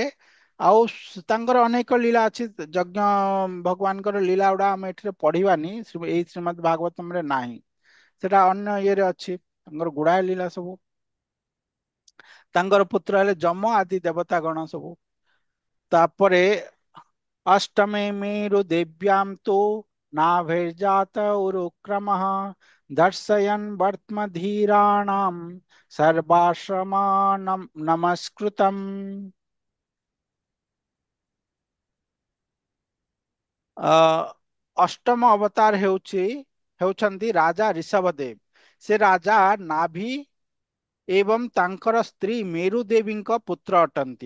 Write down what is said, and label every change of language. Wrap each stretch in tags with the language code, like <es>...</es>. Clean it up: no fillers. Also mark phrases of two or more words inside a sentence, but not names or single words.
<or>ଆଉ ତାଙ୍କର ଅନେକ ଲୀଳା ଅଛି। ଯଜ୍ଞ ଭଗବାନଙ୍କର ଲୀଳା ଗୁଡା ଆମେ ଏଠିରେ ପଢିବାନି, ଏଇ ଶ୍ରୀମଦ୍ ଭାଗବତମରେ ନାହିଁ। ସେଟା ଅନ୍ୟ ଇଏରେ ଅଛି, ତାଙ୍କର ଗୁଡାଏ ଲୀଳା ସବୁ। ତାଙ୍କର ପୁତ୍ର ହେଲେ ଯମ ଆଦି ଦେବତା ଗଣ ସବୁ।</or> <sa>ତାପରେ अष्टमे मेरु दिव्यां तु नाभिर्जात उरुक्रमः दर्शयन् वर्त्मधीराणां सर्वाश्रमान् नमस्कृतम्।</sa> <or>ଅ, ଅଷ୍ଟମ ଅବତାର ହେଉଛନ୍ତି ରାଜା ଋଷଭଦେବ। ସେ ରାଜା ନାଭି ଏବଂ ତାଙ୍କର ସ୍ତ୍ରୀ ମେରୁ ଦେବୀଙ୍କ ପୁତ୍ର ଅଟନ୍ତି।</or>